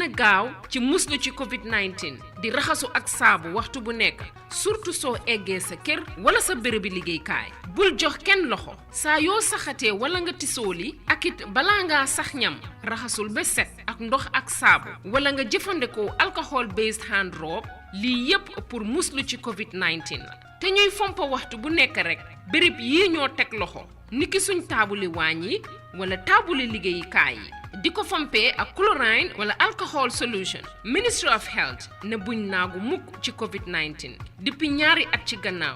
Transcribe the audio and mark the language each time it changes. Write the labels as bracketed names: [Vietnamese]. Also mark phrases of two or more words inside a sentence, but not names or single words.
[Wolof] a gaaw ci muslu ci COVID-19 di raxasu ak saabu waxtu bu nekk surtout soo eggee sa kër wala sa bérébi liggéeykaay bul jox kenn loxo saa yoo saxatee wala nga tisooli ak it balaa ngaa sax ñam raxasul ba set ak ndox ak saabu wala nga jëfandikoo [English] alcohol based hand rub [Wolof] lii yépp pour muslu ci COVID-19 la te ñuy fompa waxtu bu nekk rek béréb yii ñoo teg loxo niki suñ taabuli waañ yi wala taabuli liggéeyukaay yi di ko fompee ak chlorine wala [English] alcohol solution [Wolof] Ministry of Health ne buñ naagu mukk ci COVID-19 depuis ñaari at ci gannaaw